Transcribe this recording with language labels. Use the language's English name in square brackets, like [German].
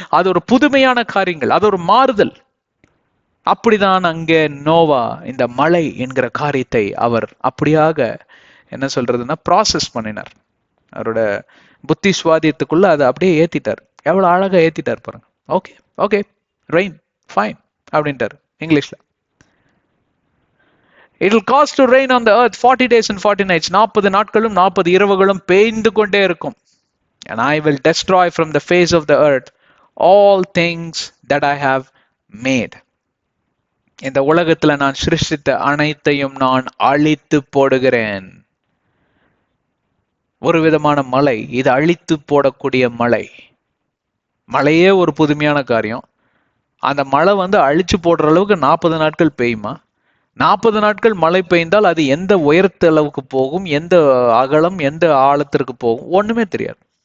[Tamil] அது ஒரு புதுமையான காரியங்கள், அது ஒரு மாறுதல். அப்படிதான் அங்கே நோவா இந்த மழை என்கிற காரியத்தை அவர் அப்படியாக என்ன சொல்றதுன்னா ப்ராசஸ் பண்ணினார். அவரோட புத்தி சுவாதியத்துக்குள்ள அதை அப்படியே ஏத்திட்டார். எவ்வளவு அழகா ஏத்திட்டார் பாருங்க. [English] okay okay, rain fine [Tamil] அப்படின்ட்டார் இங்கிலீஷ்ல. [English] It will cause to rain on the earth 40 days and 40 nights. [Tamil] 40 நாட்களும் 40 இரவுகளும் பெய்ந்து கொண்டே இருக்கும். [English] And I will destroy from the face of the earth all things that I have made. [Tamil] இந்த உலகத்துல நான் சிருஷ்டித்த அனைத்தையும் நான் அழித்து போடுகிறேன். ஒரு விதமான மழை, இது அழித்து போடக்கூடிய மழை. மழையே ஒரு புதுமையான காரியம். அந்த மழை அழிச்சு போடுற அளவுக்கு 40 நாட்கள் பெய்யுமா? 40 நாட்கள் மழை பெய்ந்தால் அது எந்த உயரத்து அளவுக்கு போகும், எந்த அகலம், எந்த ஆழத்திற்கு போகும், ஒண்ணுமே தெரியாது.